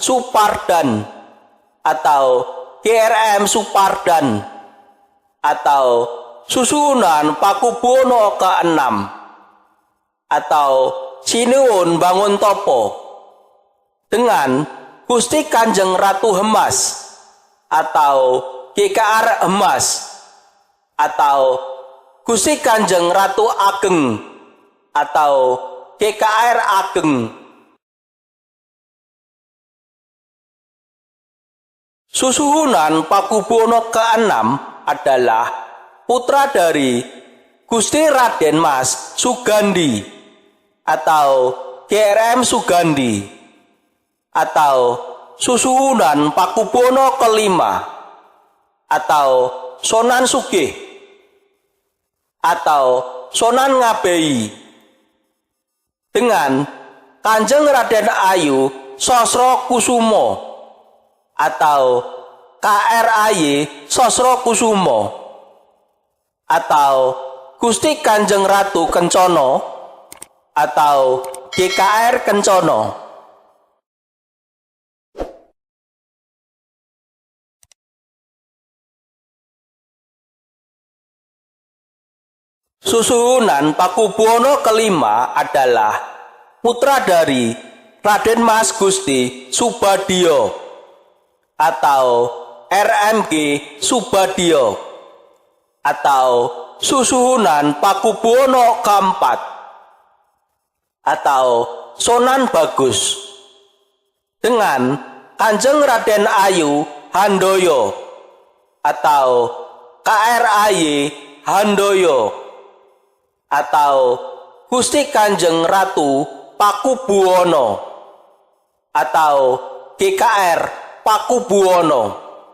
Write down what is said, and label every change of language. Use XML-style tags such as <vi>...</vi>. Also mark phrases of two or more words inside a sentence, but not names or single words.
<id>Supardan atau GRM Supardan atau Susuhunan Pakubuwono ke-6 atau Sinuwun Banguntopo dengan Gusti Kanjeng Ratu Hemas atau GKR Hemas atau Gusti Kanjeng Ratu Ageng atau GKR Ageng. Susuhunan Pakubuwono ke-6 adalah putra dari Gusti Raden Mas Sugandi atau GRM Sugandi atau Susuhunan Pakubuwono ke-5 atau Sonan Sugih atau Sonan Ngabei dengan Kanjeng Raden Ayu Sosro Kusumo atau KRAY Sosro Kusumo atau Gusti Kanjeng Ratu Kencana atau GKR Kencono. Susuhunan Pakubuwono kelima adalah putra dari Raden Mas Gusti Subadyo atau RMG Subadyo atau Susuhunan Pakubuwono keempat atau Sonan Bagus dengan Kanjeng Raden Ayu Handoyo atau KRAY Handoyo atau Gusti Kanjeng Ratu Pakubuwono atau GKR Pakubuwono.</id>